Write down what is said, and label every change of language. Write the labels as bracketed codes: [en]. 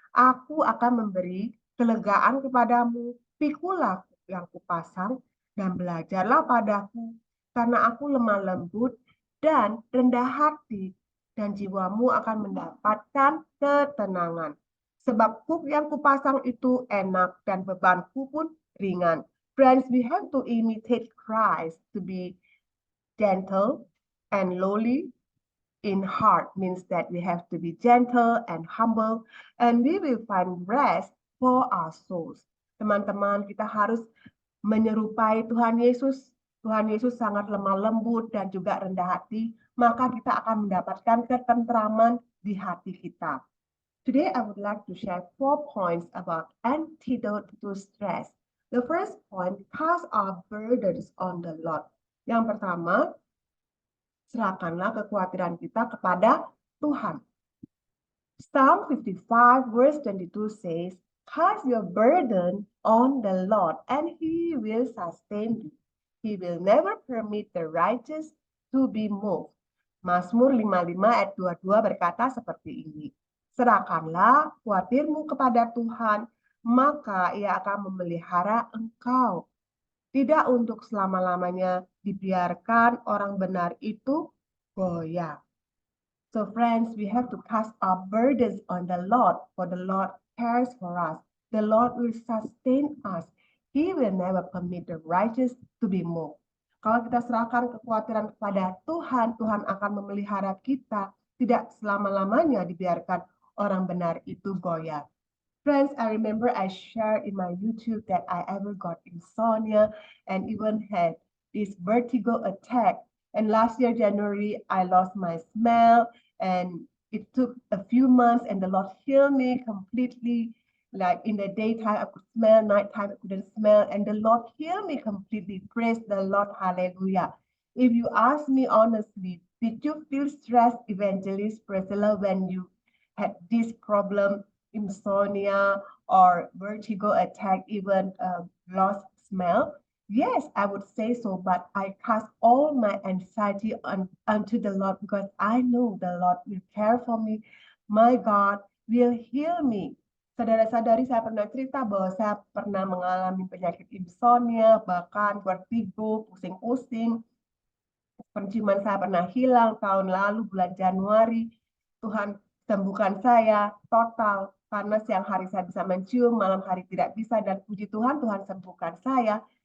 [id] Aku akan memberi kelegaan kepadamu. Pikulah yang kupasang dan belajarlah padaku, karena aku lemah lembut dan rendah hati, dan jiwamu akan mendapatkan ketenangan. Sebab kuk yang kupasang itu enak dan bebanku pun ringan. [en] Friends, we have to imitate Christ to be gentle and lowly in heart, means that we have to be gentle and humble, and we will find rest for our souls. [id] Teman-teman, kita harus menyerupai Tuhan Yesus. Tuhan Yesus sangat lemah lembut dan juga rendah hati, maka kita akan mendapatkan ketentraman di hati kita. [en] Today, I would like to share 4 points about antidote to stress. The first point, cast our burdens on the Lord. [id] Yang pertama, serahkanlah kekhawatiran kita kepada Tuhan. [en] Psalm 55 verse 22 says, "Cast your burden on the Lord and he will sustain you." He will never permit the righteous to be moved. [id] Mazmur 55 ayat 22 berkata seperti ini. Serahkanlah khawatirmu kepada Tuhan, maka Ia akan memelihara engkau. Tidak untuk selama-lamanya dibiarkan orang benar itu goyah. [en] So friends, we have to cast our burdens on the Lord, for the Lord cares for us. The Lord will sustain us. He will never permit the righteous to be moved. [id] Kalau kita serahkan kekhawatiran kepada Tuhan, Tuhan akan memelihara kita. Tidak selama-lamanya dibiarkan orang benar itu goyah. [en] Friends, I remember I shared in my YouTube that I ever got insomnia and even had this vertigo attack. And last year, January, I lost my smell, and it took a few months, and the Lord healed me completely. Like in the daytime, I could smell, nighttime, I couldn't smell, and the Lord healed me completely. Praise the Lord, hallelujah. If you ask me honestly, did you feel stressed, Evangelist Priscilla, when you had this problem, insomnia or vertigo attack, even lost smell? Yes, I would say so, but I cast all my anxiety unto the Lord because I know the Lord will care for me. My God will heal me. [id] Saudara-saudari, saya pernah cerita bahwa saya pernah mengalami penyakit insomnia, bahkan vertigo, pusing-pusing. Penciuman saya pernah hilang tahun lalu bulan Januari. Tuhan sembuhkan saya total, karena siang hari saya bisa mencium, malam hari tidak bisa, dan puji Tuhan, Tuhan sembuhkan saya.